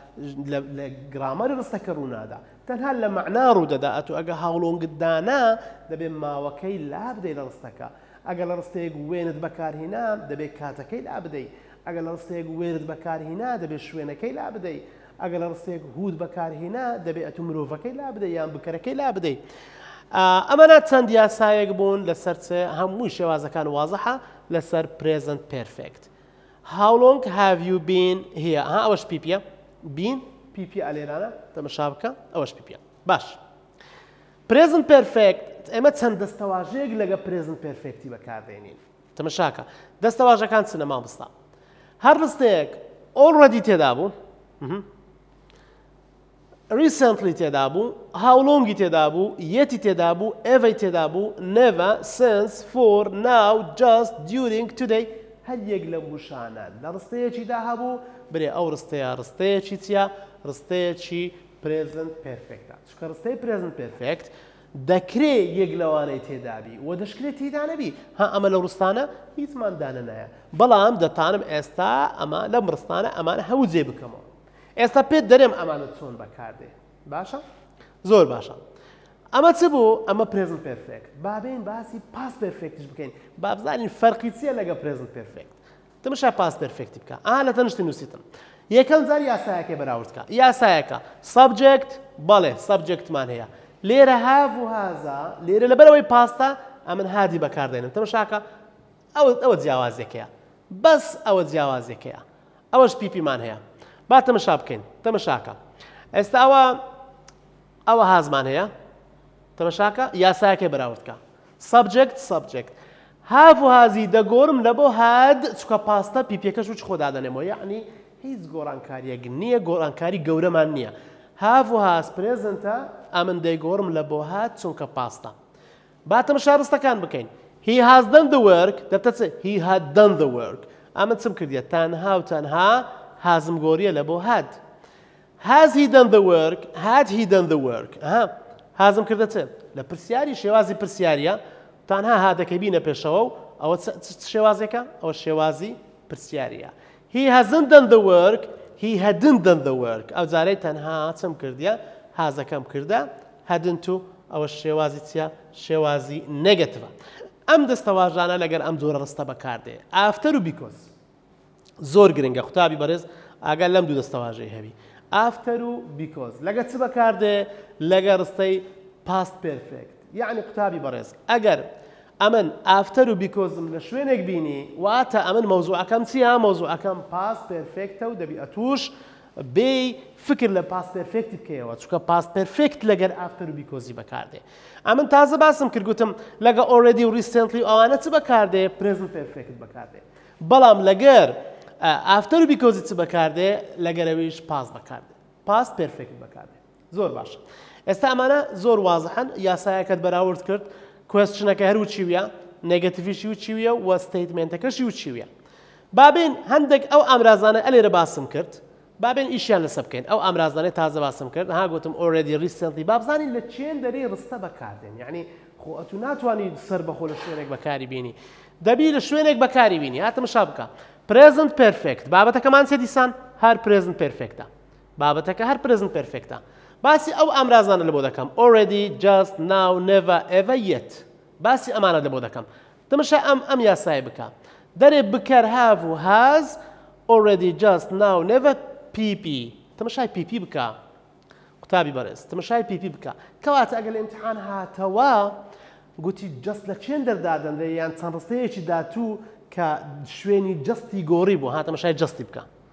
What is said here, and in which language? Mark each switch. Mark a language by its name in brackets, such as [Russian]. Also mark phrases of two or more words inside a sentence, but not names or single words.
[Central Kurdish] گرامەری ڕستەکە ڕوونادا تەنها لە مەعنا ڕوودەدا ئەتو ئەگە هاوڵۆنگت دانا دەبێت ماوەکەی لا بدەی لە ڕستەکە ئەگەر لە ڕستەیەک وێنت بەکارهێنا دەبێت کاتەکەی لا بدەیت ئەگەر لە ڕستەیەک وێرت بەکارهێنا دەبێت شوێنەکەی لا بدەیت ئەگەر لە ڕستەیەک هود بەکارهێنا دەبێت ئەتو مرۆڤەکەی لا بدەیت یان بکەرەکەی لا بدەیت ئەمەە چەند یاسایەک بوون لەسەر هەمووی شێوازەکان وازەحە لەسەر [English] present perfect how long have you been here [Central Kurdish] ئەوەش پیپیە been پیپی ئەلێرانە تەمەشا بکە ئەوەش پیپیە باش [English] present perfect [Central Kurdish] ئێمە چەند دەستەواژەیەک لەگە [English] present perfecتی [Central Kurdish] بەکاردێنین تەمەشاکە دەستەواژەکان چنە مامۆستا هەر ڕستەیەک already تێدا بوو recently تێدا بوو [English] how longi [Central Kurdish] تێدا بوو yeti تێدا بوو ever تێدا بوو [English] never since for now just during today [Central Kurdish] هەر یەک لە موشانە لە ڕستەیەکیدا هەبوو برێ ئەو ڕستەیەکی چیە ڕستەیەکی [English] present perfectە [Central Kurdish] چکە ڕستەی [English] present perfect [Central Kurdish] دەکرێت یەک لەوانەی تێدابی و دەشکرێت تێدا نەبی ئەمە لە ڕستانە هیچمان دانە نایە بەڵام دەتانم ئێستا ئەمە لەم ڕستانە ئەمانە هەوو جێ بکەمەوە ئێستا پێت دەرێم ئەمانە چۆن بەکاردێ باشە زۆر باشە ئەمە چ بوو ئەمە [English] present perfect [Central Kurdish] بابین باسی [English] past perfectش [Central Kurdish] بکەین بابزانین فەرقی چییە لەگە [English] present perfect [Central Kurdish] تەماشا [English] past perfect [Central Kurdish] بکە لە تەنشتی نووسیتم یەکەم جار یاسایەکە بەراورد بکە یاسایەکە subject بەڵێ subjectمان هەیە لێرە have و هازا لێرە لەبەرەوەی پاستە ئەمن هادی بەکاردێنم تەماشاکە ئەوە جیاوازێکەیە بەس ئەوە جیاوازێکەیە ئەوەش پیپیمان هەیە با تەمەشا بکەین تەمەشاکە ئێستا ئەوە هازمان هەیە تەمەشاکە یاسایەکەی بەراورد بکە subject have و هازی دەگۆڕم لە بۆ هاد چکە پاستە پیپیەکەش و خۆ دادەنێمەوە یعنی هیچ گۆڕانکاریەک نییە گۆڕانکاری گەورەمان نییە have و هاز پرێزنتە ئەمن دەیگۆڕم لە بۆ هات چونکە پاستە با تەمەشا ڕستەکان بکەین [English] he has done the work [Central Kurdish] دەبتە [English] he had done the work [Central Kurdish] ئەمن چم کردیە تەنها و تەنها هازم گۆریە لە بۆ هاد [English] has he done the work had he done the work [Central Kurdish] هازم کردە چ لە پرسیاری شێوازی پرسیاریە تەنها هاتەکەی بینە پێشەوە و ئەوە شێوازێکە ئەوە شێوازی پرسیاریە. [English] He hasn't done the work, he hadn't done the work. [Central Kurdish] ئەو جارەی تەنها چم کردیە هازەکەم کردە hadn't و ئەوە شێوازی چیە؟ شێوازی نێگەتیڤە. ئەم دەستەواژانە لەگەر ئەم جۆرە ڕستە بەکاردێ. After و because زۆر گرنگە قوتابی بەڕێز ئاگال لەم دوو دەستەواژەی هەبی. After و because لەگە چ بەکاردێ؟ لەگە ڕستەی [English] past perfect. [Central Kurdish] یعنی قوتابی بەڕێز ئەگەر ئەمن after و because لە شوێنێک بینی واتە ئەمن مەوزوعەکەم چیە؟ مەوزوعەکەم [English] past perfect [Central Kurdish] و دەبی ئەتوش بێ فکر لە [English] past perfect [Central Kurdish] بکەیەوە چونکە [English] past perfect [Central Kurdish] لەگەر after و because بەکاردێ. ئەمن تازە باسم کرد گوتم لەگە already و recently ئەوانە چ بەکاردێ؟ [English] present perfect [Central Kurdish] بەکاردێ. بەڵام لەگەر after و because چ بەکاردێ؟ لەگەرەوەیش past بەکاردێ. [English] past perfect [Central Kurdish] بەکاردێ. زۆر باشە. ئێستا ئەمانە زۆر وازحن یاسایەکەت بەراورد کرد کوێستچنەکە هەر و چیویە نێگەتیڤیشی و چیویە و ستەیتمێنتەکەشی و چیویە. بابین هەندێک ئەو ئامرازانە ئەلێرە باسم کرد بابین ئیشیان لەسە بکەین ئەو ئامرازانەی تازە باسم کرد ها گوتم [English] already recently [Central Kurdish] بابزانین لە چێن دەرەی ڕستە بەکاردێن یعنی خۆ ئەتو ناتوانانی سەر بەخۆ لە شوێنێک بەکاری بینی دەبی لە شوێنێک بەکاری بینی هاتم شا بکە [English] present perfect [Central Kurdish] بابەتەکەمان چێ دیسان هەر present perfectە بابەتەکە هەر [English] present perfecتە [Central Kurdish] باسی ئەو ئامرازانە لە بۆ دەکەم [English] already just now never ever yet [Central Kurdish] باسی ئەمانە لە بۆ دەکەم تەماشا ئەم یاسای بکە دەرێ بکەر have و [English] has already just now never pp [Central Kurdish] تەماشای pp بکە قوتابی بەڕێز تەماشای pp بکە کەواتە ئەگەر لە ئیمتحان هاتەوە گوتی just لە چێن دەردادەنرێ یان چەند ڕستەیەکی داتوو کە شوێنی جستی گۆڕی بوو ها تەماشای جستی بکە